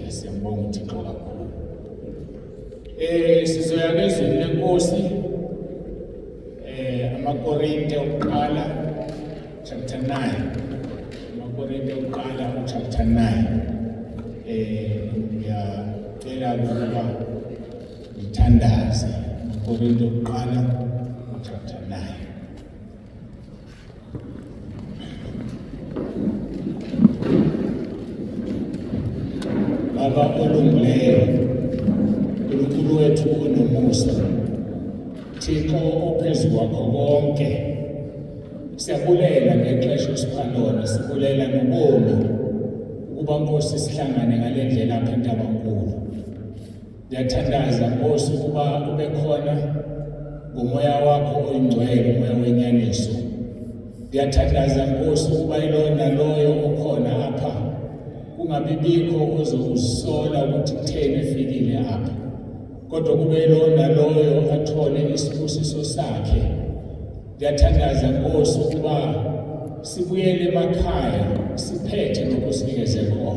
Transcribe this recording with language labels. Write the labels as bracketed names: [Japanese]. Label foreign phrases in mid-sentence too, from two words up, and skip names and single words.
[Xhosa] Siyambonga uThixo kakhulu. Sizoya kwezwini lenkosi, amaKorinte okuqala chapter 9. amaKorinte okuqala chapter 9. Ngiyacela ukuba ngithandaze. amaKorinte okuqala chapter 9. Baba olungileyo, uNkulunkulu wethu onomusa, Thixo ophezu kwakho konke, siyabulela ngexesha osipha lona, sibulela nobomi ukuba Nkosi sihlangane ngale ndlela apha eNtabankulu. Ngiyathandaza Nkosi ukuba ube khona ngomoya wakho oyingcwele, umoya wenyaniso. Ngiyathandaza Nkosi ukuba ilona loyo okhona apha kungabibikho ozokusola ukuthi kutheni efikile apha, kodwa kube lona loyo athole isibusiso sakhe Ndiyathandaza Nkosi ukuba sibuyele emakhaya siphethe lokho sinikeze khona.